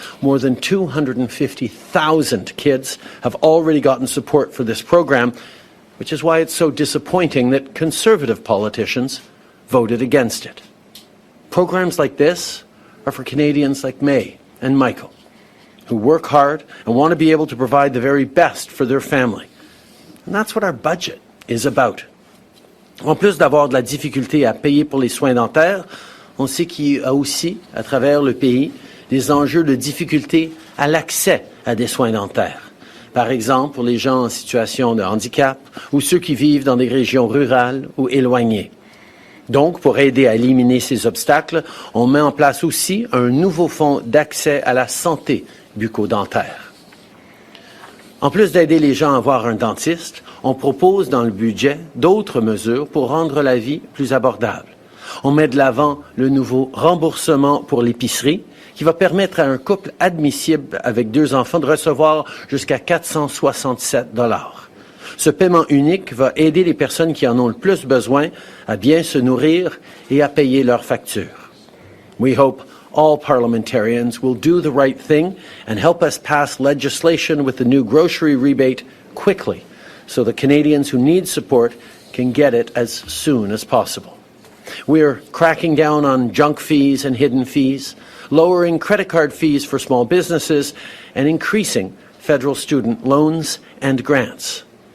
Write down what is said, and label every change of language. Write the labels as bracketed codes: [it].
[en] More than 250,000 kids have already gotten support for this program, which is why it's so disappointing that Conservative politicians voted against it. Programs like this are for Canadians like May and Michael, who work hard and want to be able to provide the very best for their family. And that's what our budget is about. [fr] En plus d'avoir de la difficulté à payer pour les soins dentaires, on sait qu'il y a aussi, à travers le pays, des enjeux de difficulté à l'accès à des soins dentaires. Par exemple, pour les gens en situation de handicap ou ceux qui vivent dans des régions rurales ou éloignées. Donc, pour aider à éliminer ces obstacles, on met en place aussi un nouveau fonds d'accès à la santé bucco-dentaire. En plus d'aider les gens à voir un dentiste, on propose dans le budget d'autres mesures pour rendre la vie plus abordable. On met de l'avant le nouveau remboursement pour l'épicerie, qui va permettre à un couple admissible avec 2 enfants de recevoir jusqu'à 467 $. Ce paiement unique va aider les personnes qui en ont le plus besoin à bien se nourrir et à payer leurs factures. [en] We hope all parliamentarians will do the right thing and help us pass legislation with the new grocery rebate quickly so that Canadians who need support can get it as soon as possible. We're cracking down on junk fees and hidden fees, lowering credit card fees for small businesses, and increasing federal student loans and grants.